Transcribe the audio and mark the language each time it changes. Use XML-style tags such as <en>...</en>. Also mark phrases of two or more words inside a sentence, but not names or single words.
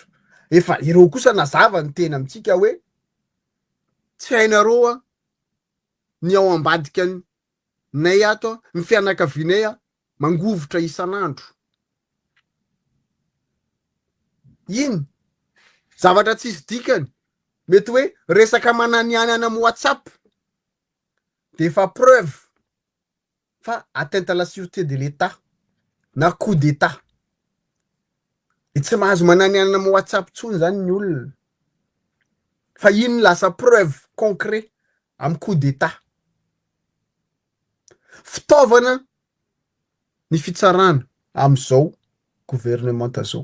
<mg>Efa ireo kosa nazava ny tena amintsika hoe tsy hainareo ny ao ambadika nay ato ny fianakavinay mangovotra isan'andro. Iny zavatra tsisy dikany mety hoe resaka mananiany any amin'ny WhatsApp de efa preuve fa</mg> <fr>atteinte à la sûreté de l'État</fr> <mg>na</mg> <fr>coup d'état.</fr> <mg>E tsy mahazo mananiany amin'ny WhatsApp tsony zany ny olona fa iny lasa</mg> <fr>preuve concret</fr> <mg>amin'ny</mg> <fr>coup d'état.</fr> <mg>Fitaovana ny fitsarana amin'izao gouvernemanta zao.</mg>